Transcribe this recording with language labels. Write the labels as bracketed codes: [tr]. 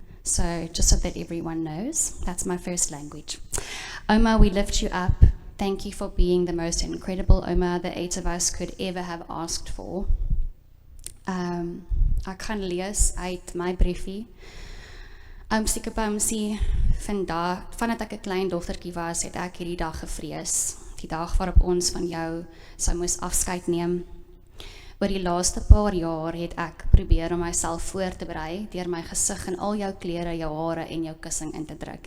[en] So, just so that everyone knows, that's my first language. Oma, we lift you up. Thank you for being the most incredible Oma the 8 of us could ever have asked for. [af] Ek gaan lees uit my briefie. Oomsiekie Boumsie, vandat ek 'n klein dogtertjie was, het ek hierdie dag gevrees. Die dag waarop ons van jou sou moes afskeid neem. Oor die laaste paar jaar het ek probeer om myself voor te berei deur my gesig in al jou klere, jou hare en jou kussing in te druk.